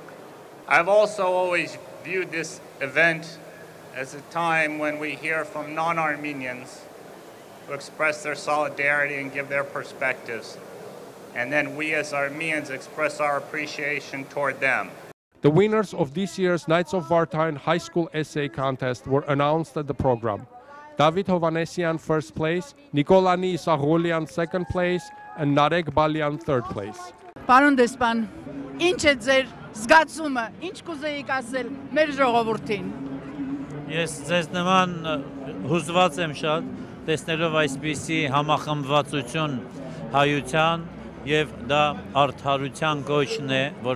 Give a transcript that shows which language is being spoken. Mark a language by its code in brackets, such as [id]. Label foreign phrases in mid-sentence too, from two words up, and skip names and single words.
[en] I've also always viewed this event as a time when we hear from non-Armenians who express their solidarity and give their perspectives, and then we as Armenians express our appreciation toward them. The winners of this year's Knights of Vartan High School Essay Contest were announced at the program. David Hovanesian first place, Nikolani Isagolian second place, and Narek Balyan third place. [hy] Պարոն դեսպան, ինչ է ձեր զգացումը, ինչ կուզեիք ասել մեր ժողովրդին։ Ես ձեզ նման հուզված եմ շատ, տեսնելով այսպիսի համախմբվածություն հայության եւ դա արդարության կոչն է, որ